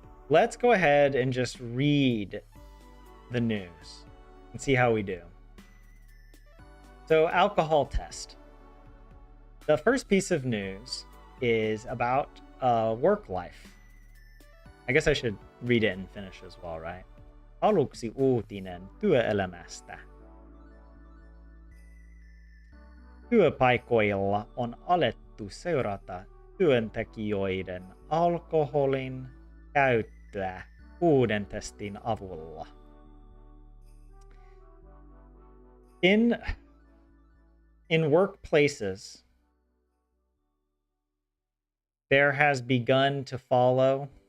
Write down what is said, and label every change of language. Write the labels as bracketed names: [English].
[English] Let's go ahead and just read the news and see how we do. So, alcohol test. The first piece of news is about work life. I guess I should read it in Finnish as well, right? [Finnish] Aluksi uutinen työelämästä. Työpaikoilla on alettu seurata työntekijöiden alkoholin käyttöä uuden testin avulla. [English] In workplaces, there has begun to follow.